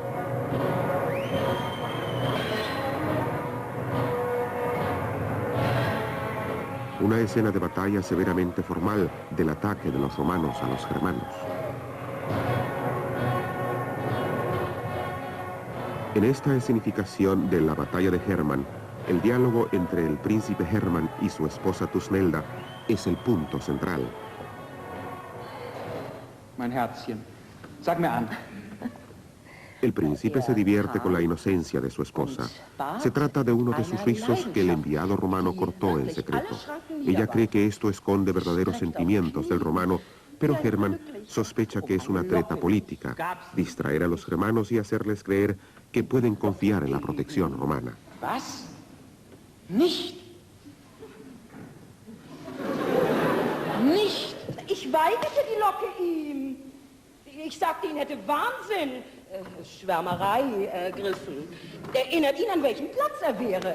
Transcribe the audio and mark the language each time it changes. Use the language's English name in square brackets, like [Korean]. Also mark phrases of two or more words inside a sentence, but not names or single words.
[Spanish] Una escena de batalla severamente formal del ataque de los romanos a los germanos. En esta escenificación de la batalla de Hermann, el diálogo entre el príncipe Hermann y su esposa Thusnelda es el punto central. [German] Mein Herzchen, sag mir an. [Spanish] El príncipe se divierte con la inocencia de su esposa. Se trata de uno de sus rizos que el enviado romano cortó en secreto. Ella cree que esto esconde verdaderos sentimientos del romano, pero Hermann sospecha que es una treta política, distraer a los germanos y hacerles creer que pueden confiar en la protección romana. [German] Was? Nicht? Nicht! Ich weigerte die Locke ihm. Ich sagte, ihn hätte Wahnsinn, Schwärmerei ergriffen. Erinnert ihn, an welchem Platz er wäre.